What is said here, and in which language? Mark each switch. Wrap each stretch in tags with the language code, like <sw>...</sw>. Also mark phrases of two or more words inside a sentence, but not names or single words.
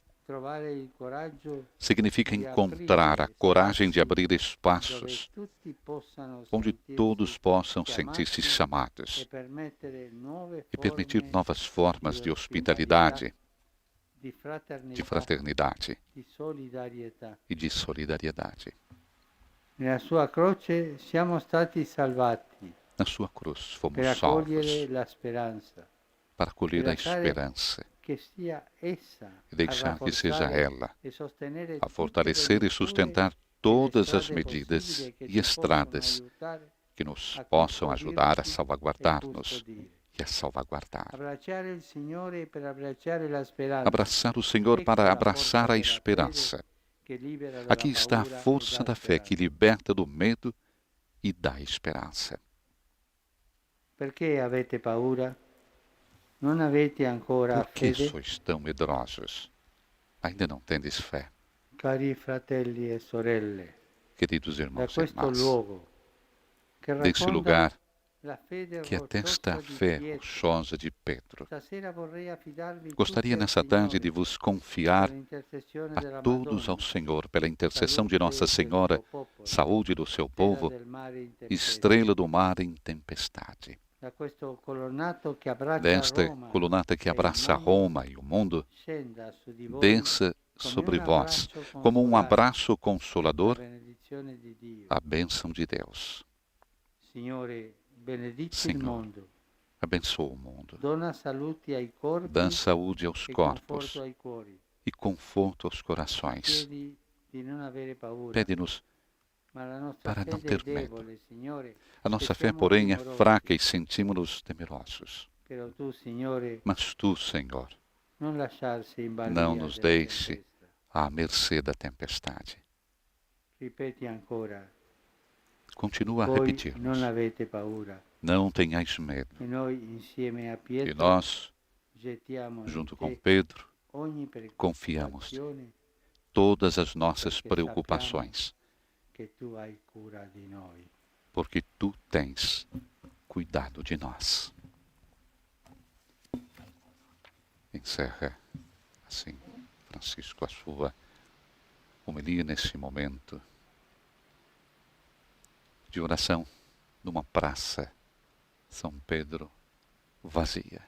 <pt>Significa encontrar a coragem de abrir espaços onde todos possam sentir-se chamados e permitir novas formas de hospitalidade, de fraternidade e de solidariedade.</pt> <it>Nella sua croce siamo stati salvati</it> <pt>Na sua cruz</pt> <it>per</it> <pt>fomos</pt> <it>accogliere</it> <pt>salvos</pt> <it>la speranza,</it> <pt>para acolher a</pt> <it>per lasciare</it> <pt>esperança</pt> <it>che sia essa</it> <pt>e deixar que seja ela</pt> <it>e sostenere</it> <pt>a</pt> <it>tutte</it> <pt>fortalecer</pt> <it>le</it> <pt>e sustentar</pt> <it>misure</it> <pt>todas</pt> <it>e le</it> <pt>as</pt> <it>strade</it> <pt>medidas</pt> <it>possibili che</it> <pt>e</pt> <it>ci</it> <pt>estradas</pt> <it>possono aiutare</it> <pt>que nos</pt> <it>a</it> <pt>possam ajudar a</pt> <it>custodire</it> <pt>salvaguardar-nos</pt> <it>e custodire.</it> <pt>e a salvaguardar.</pt> <it>Abbracciare il Signore per abbracciare la speranza.</it> <pt>Abraçar o Senhor</pt> <it>Ecco</it> <pt>para</pt> <it>la</it> <pt>abraçar</pt> <it>forza</it> <pt>a</pt> <it>della</it> <pt>esperança.</pt> <it>fede che libera dalla</it> <pt>Aqui está a</pt> <it>paura e</it> <pt>força</pt> <it>dà</it> <pt>da fé que</pt> <it>speranza.</it> <pt>liberta do medo e dá esperança.</pt> <it>Perché avete paura? Non avete ancora</it> <pt>Por que</pt> <it>fede?</it> <pt>sois tão medrosos? Ainda não tendes fé,</pt> <it>Cari fratelli e sorelle,</it> <pt>queridos</pt> <it>da</it> <pt>irmãos e</pt> <it>questo</it> <pt>irmãs.</pt> <it>luogo che</it> <pt>Desse</pt> <it>racconta</it> <pt>lugar</pt> <it>la fede</it> <pt>que atesta</pt> <it>rocciosa</it> <pt>a</pt> <it>di</it> <pt>fé</pt> <it>Pietro,</it> <pt>rochosa de Pedro,</pt> <it>stasera vorrei affidarvi tutti</it> <pt>gostaria</pt> <it>al</it> <pt>nessa tarde de</pt> <it>Signore</it> <pt>vos</pt> <it>per</it> <pt>confiar</pt> <it>l'intercessione</it> <pt>a</pt> <it>della</it> <pt>todos ao</pt> <it>Madonna,</it> <pt>Senhor, pela intercessão de Nossa</pt> <it>salute del</it> <pt>Senhora,</pt> <it>suo popolo,</it> <pt>saúde do seu</pt> <it>stella</it> <pt>povo,</pt> <it>del mare in tempesta,</it> <pt>estrela do mar em tempestade.</pt> <it>da questo colonnato che abbraccia</it> <pt>Desta</pt> <it>Roma</it> <pt>colunata que</pt> <it>e il</it> <pt>abraça</pt> <it>mondo,</it> <pt>Roma e o mundo,</pt> <it>scenda su di voi</it> <pt>desça</pt> <it>come</it> <pt>sobre</pt> <it>un</it> <pt>vós,</pt> <it>abbraccio</it> <pt>como um</pt> <it>consolare,</it> <pt>abraço</pt> <it>la</it> <pt>consolador,</pt> <it>benedizione di Dio.</it> <pt>a bênção de Deus.</pt> <it>Signore, benedici il</it> <pt>Senhor,</pt> <it>mondo,</it> <pt>abençoa o mundo,</pt> <it>dona saluti ai corpi</it> <pt>dá saúde aos</pt> <it>e</it> <pt>corpos</pt> <it>conforto ai cuori.</it> <pt>e conforto aos corações.</pt> <it>Chiedi di non avere paura,</it> <pt>Pede-nos</pt> <it>ma la nostra</it> <pt>para não</pt> <it>fede è</it> <pt>ter medo.</pt> <it>debole, Signore,</it> <pt>A</pt> <it>e</it> <pt>nossa fé,</pt> <it>siamo</it> <pt>porém, é</pt> <it>timorosi.</it> <pt>fraca e sentimos-nos temerosos.</pt> <it>Però tu, Signore,</it> <pt>Mas tu, Senhor,</pt> <it>non lasciarsi in</it> <pt>não</pt> <it>balia</it> <pt>nos</pt> <it>della</it> <pt>deixe</pt> <it>tempesta.</it> <pt>à mercê da tempestade.</pt> <it>Ripeti ancora,</it> <pt>Continua a</pt> <it>voi non</it> <pt>repetir-nos.</pt> <it>avete paura.</it> <pt>Não tenhais medo.</pt> <it>E noi insieme a</it> <pt>E</pt> <it>Pietro</it> <pt>nós,</pt> <it>gettiamo in</it> <pt>junto com</pt> <it>te</it> <pt>Pedro,</pt> <it>ogni</it> <pt>confiamos</pt> <it>preoccupazione</it> <pt>todas as nossas</pt> <it>perché</it> <pt>preocupações,</pt> <it>che tu hai cura di noi.</it> <pt>porque tu tens cuidado de nós. Encerra assim, Francisco, a sua homilia nesse momento de oração numa praça São Pedro vazia.</pt>